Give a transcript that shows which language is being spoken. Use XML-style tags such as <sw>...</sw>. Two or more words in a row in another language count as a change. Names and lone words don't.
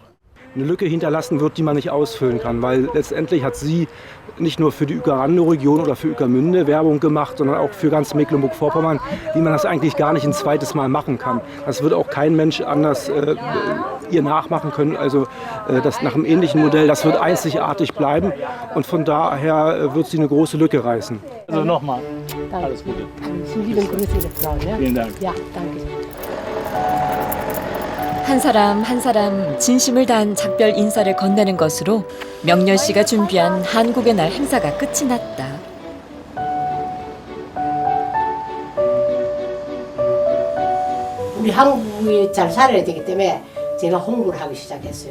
<de>Eine Lücke hinterlassen wird, die man nicht ausfüllen kann, weil letztendlich hat sie nicht nur für die Uecker-Randow-Region oder für Ueckermünde Werbung gemacht, sondern auch für ganz Mecklenburg-Vorpommern, wie man das eigentlich gar nicht ein zweites Mal machen kann. Das wird auch kein Mensch anders ihr nachmachen können. Also das nach einem ähnlichen Modell, das wird einzigartig bleiben, und von daher wird sie eine große Lücke reißen. Also nochmal, alles Gute. Lieben Grüße, Ihre Frau. Ja? Vielen Dank. Ja, danke.</de> <ko>한 사람 한 사람 진심을 다한 작별 인사를 건네는 것으로 명렬 씨가 준비한 한국의 날 행사가 끝이 났다. 우리 한국이 잘 살아야 되기 때문에 제가 홍보를 하기 시작했어요.</ko>